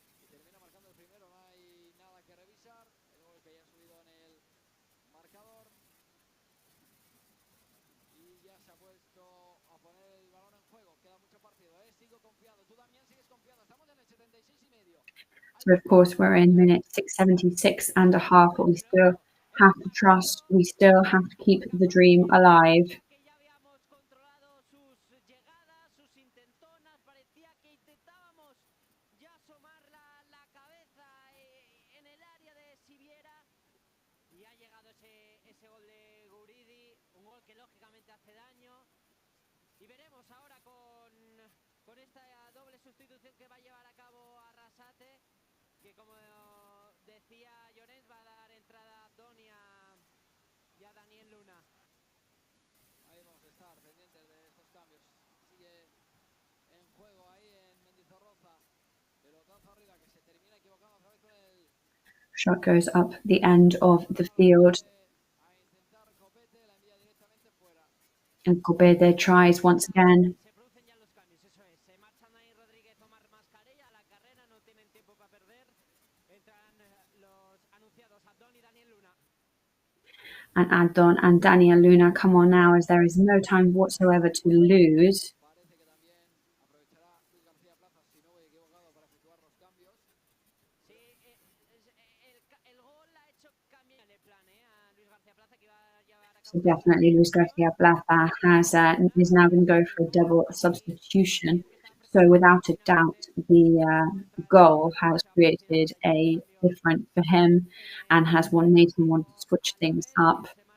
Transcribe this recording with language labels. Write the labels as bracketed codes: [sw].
[es] termina marcando el primero, no hay nada que revisar. El gol que ya ha subido en el marcador. Y ya se ha puesto a poner el balón en juego. Queda mucho partido, ¿eh? Sigo confiado. Tú también sigues confiado. Estamos en el 76 y medio. [en] So of course we're in minute 676 and a half, but we still have to trust, we still have to keep the dream alive. [es] Que ya habíamos controlado sus llegadas, sus intentonas, parecía que intentábamos ya asomar la cabeza en el área de Siviera y ha llegado ese gol de Guridi, un gol que lógicamente hace daño y veremos ahora con esta doble sustitución que va a llevar a cabo Arrasate, que como decía Llorens va a dar entrada a Don y a Daniel Luna. Ahí vamos a estar pendientes de estos cambios. Sigue en juego ahí en Mendizorroza. Pelotazo arriba que se termina equivocando otra vez con el... [en] Shot goes up the end of the field. [es] A intentar Copete, la envía directamente fuera. [en] And Copete tries once again. [es] Se producen ya los cambios, eso es. Se marchan ahí Rodríguez, Omar Mascarella a la carrera, no tienen tiempo para perder. Entran los anunciados Abdón y Daniel Luna. [en] And Adon and Daniel Luna come on now, as there is no time whatsoever to lose. [es] Parece que también aprovechará Luis García Plaza, si no voy equivocado, para efectuar los cambios. Sí, el gol ha hecho cambiar el plan a Luis García Plaza, que iba a llevar a cabo. [en] So definitely Luis García Plaza is now going to go for a double substitution. So without a doubt, the goal has created a difference for him and has made him want to switch things up.